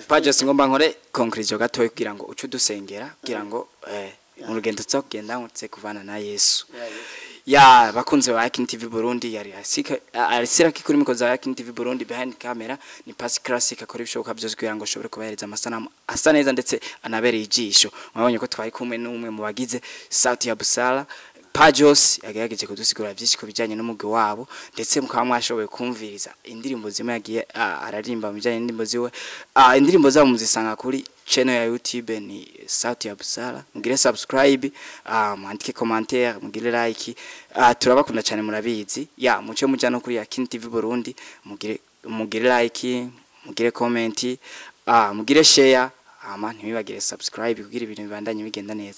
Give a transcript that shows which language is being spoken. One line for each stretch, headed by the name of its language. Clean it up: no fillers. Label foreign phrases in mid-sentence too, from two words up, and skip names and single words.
Rundi: Pajos ngomba nkore conclusion gatoye kugira ngo ucu dusengera kugira ngo mu rugendo tsokugenda ngutse kuvana na Yesu. Ya bakunze wa Yakini TV Burundi yari arisira kikuri mikoza ya Yakini TV Burundi
English: behind camera
Rundi: ni Pasi Classic akora ibishoboka byose kugira ngo ashobore kubahereza amasanamu asa neza ndetse anabereye ijisho. Mwabonye ko twayi kumwe n'umwe mu bagize sauti ya busara. Pajos yagerageje kudusigura byinshi kubijanye n'umugi wabo ndetse mukaba mwashoboye kumviriza indirimbo zimwe yagiye ararimba mujanye n'indimbo ziwe. Indirimbo zabo muzisanga kuri channel ya YouTube ni sauti ya busara. Mugire subscribe, mwandike commentaire, mugire like. Turabakunda cyane murabizi. Ya muce muja no kuri Yakini TV Burundi, mugire like, mugire comment, mugire share, ntibibagire subscribe kugira ibintu bibandanye bigenda neza.